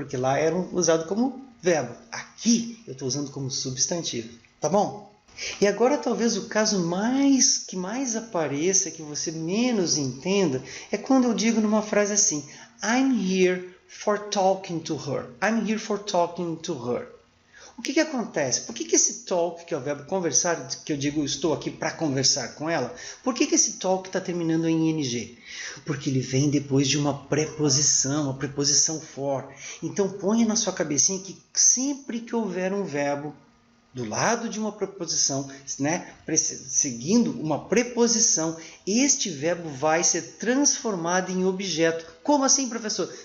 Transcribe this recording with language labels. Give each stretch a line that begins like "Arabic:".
Portuguese: Porque lá era usado como verbo. Aqui eu estou usando como substantivo, tá bom? E agora talvez o caso que mais apareça, que você menos entenda, é quando eu digo numa frase assim,
English: I'm here for talking to her. I'm here for talking to her.
Portuguese: O que acontece? Por que esse talk, que é o verbo conversar, que eu digo estou aqui para conversar com ela, por que esse talk está terminando em ing? Porque ele vem depois de uma preposição for. Então ponha na sua cabecinha que sempre que houver um verbo do lado de uma preposição, né, seguindo uma preposição, este verbo vai ser transformado em objeto. Como assim, professor?